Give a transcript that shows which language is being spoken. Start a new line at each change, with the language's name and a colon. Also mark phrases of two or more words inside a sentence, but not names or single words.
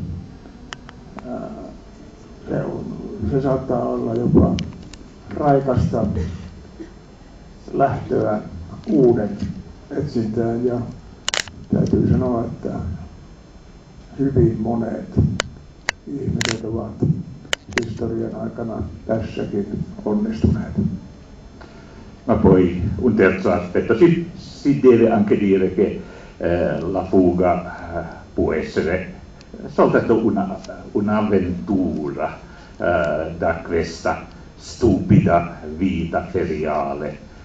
Finnish: Se saattaa olla jopa raikasta lähtöä uuden etsintään, ja täytyy sanoa, että hyvin monet ihmiset ovat historian aikana tässäkin onnistuneet.
Italian: Ma poi un terzo aspetto, si deve anche dire che la fuga può essere soltanto un'avventura da questa stupida vita feriale.